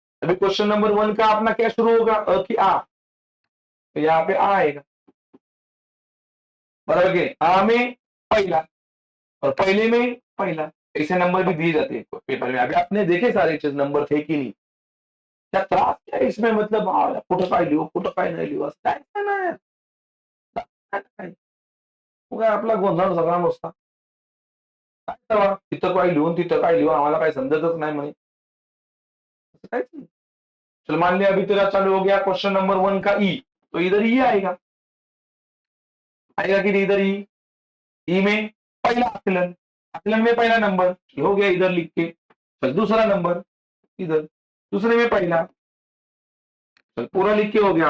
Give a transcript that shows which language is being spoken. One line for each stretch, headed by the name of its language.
Hindi: अभी question number 1 का अपना क्या शुरू होगा? अ की आ, तो यहाँ पे आ आएगा, बराबर के? आ में पहला, और पहले में पहला, ऐसे नंबर भी दिए जाते हैं पेपर में। अभी आपने देखे सारे चीज नंबर थे कि नहीं? क्या त्रास क्या है इसमें,
Marathi: मतलब कुठं काय लिहू कुठं काय नाही लिहू, असं काय नाही, काय उगा आपला गोंधळ सगळा नुसता, काय करावा, तिथं काय लिहून तिथं काय लिहू, आम्हाला काय समजतच नाही म्हणे, असं काहीच नाही।
Hindi: चल मान लिया अभी तेरा चालू हो गया क्वेश्चन नंबर 1 का ई, तो इधर ई आएगा, आएगा कि नहीं? इधर ई में पहला आकलन, आकलन में पहला नंबर हो गया इधर लिख के। चल दूसरा नंबर इधर, दूसरे में पहला, चल पूरा लिख के हो गया।